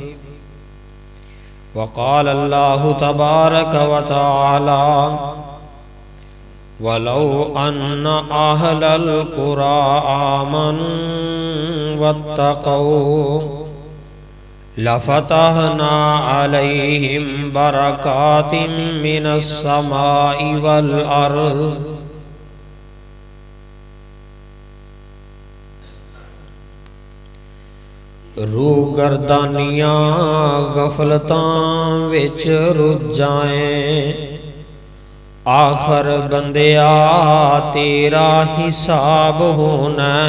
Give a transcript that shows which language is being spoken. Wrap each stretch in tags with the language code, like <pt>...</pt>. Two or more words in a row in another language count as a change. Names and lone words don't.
<ar>وقال الله تبارك وتعالى ولو أن أهل القرى آمنوا واتقوا لفتحنا عليهم بركات من السماء والأرض.</ar> <pa>روح گردانیاں غفلتاں وچ رجھ جائیں، آخر بندیا تیرا حساب ہونا.</pa>